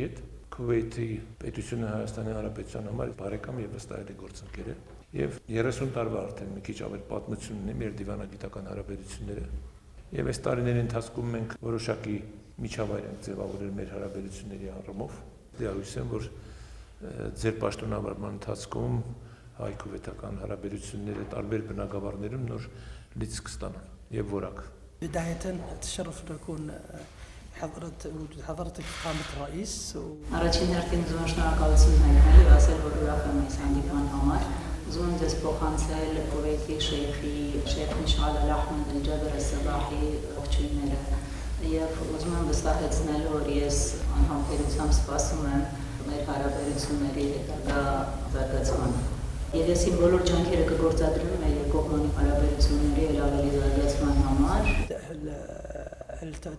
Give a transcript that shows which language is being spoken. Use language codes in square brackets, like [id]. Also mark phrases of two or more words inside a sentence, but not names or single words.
[hy] հետ։ Քուվեյթի պետությունը Հայաստանի Հանրապետության համար բարեկամ եւ վստահելի գործընկեր է եւ 30 տարվա արդեն մի քիչ ավել պատմություն ունի մեր դիվանագիտական հարաբերությունները եւ այս տարիների ընթացքում մենք որոշակի միջավայր ենք ձևավորել մեր հարաբերությունների առումով։ Դիահույս եմ, որ ձեր պաշտոնավարման ընթացքում հայ-քուվեյթական հարաբերությունները տարբեր բնագավառներում նոր լիցք կստանան եւ որակ։ [ar] بداية أتشرف أن أكون وجود حضرتك فخامة الرئيس. [hy] Առաջին հերթին ուզում եմ շնորհակալություն հայտնել եւ ասել, որ ուրախ եմ այս հանդիպման համար։ Ուզում եմ ձեզ փոխանցել Քուվեյթի Շեյխ Միշալ Ալ-Ահմեդ Ալ-Ջաբր Ալ-Սաբահի ողջույնները եւ ուզում եմ վստահեցնել, որ ես անհամբերությամբ սպասում եմ մեր հարաբերությունների հետագա զարգացմանը։ Եվ ես իմ բոլոր ջանքերը կգործադրեմ մեր երկկողմանի հարաբերությունների ավելի զարգացման համար։